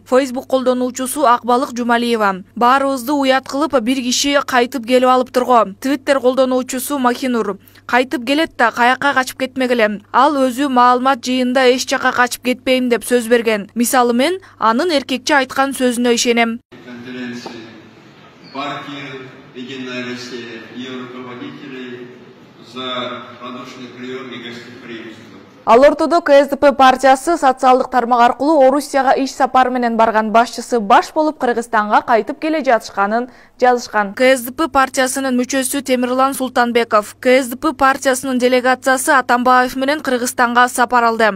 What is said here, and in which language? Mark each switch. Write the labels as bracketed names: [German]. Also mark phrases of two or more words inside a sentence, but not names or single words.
[Kyrgyz] Facebook колдонуучусу Акбалык Жумалиева. Баарыбызды уят кылып, бир киши кайтып келип алып турго. Twitter колдонуучусу Махинур. Кайтып келет да каяка качып кетмегиле. Ал өзү маалымат жыйында эч жака качып кетпейм деп сөз берген. Мисалы мен анын эркекче айткан сөзүнө ишенем. [Russian] Конференции партии «Единая Россия» и руководителей за радушный прием и гостеприимство. [Kyrgyz] Ал ортодо КСДП партиясы социалдык тармак аркылуу Орусияга иш сапар менен барган башчысы баш болуп Кыргызстанга кайтып келе жатышканын жазышкан. КСДП партиясынын мүчөсү Темирлан Султанбеков, КСДП партиясынын делегациясы Атамбаев менен Кыргызстанга сапар алды.